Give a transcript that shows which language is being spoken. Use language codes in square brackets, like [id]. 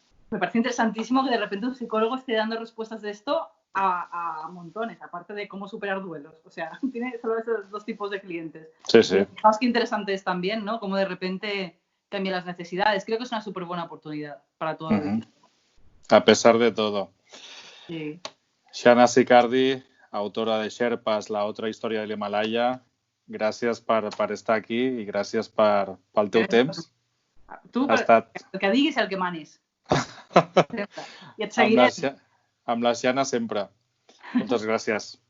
[es] Me parece interesantísimo que de repente un psicólogo esté dando respuestas de esto a montones, aparte de cómo superar duelos. O sea, tiene solo esos 2 tipos de clientes. Sí, sí. Fijaos qué interesante es también, ¿no? Cómo de repente cambia las necesidades. Creo que es una súper buena oportunidad para todo el mundo. A pesar de todo. Sí. [ca] Shana Siccardi, autora de Sherpas, la otra historia del Himalaya, gràcies per estar aquí i gràcies pel teu temps. Tu, el que diguis el que manis. I et seguirem. Amb la Shana sempre. Moltes gràcies.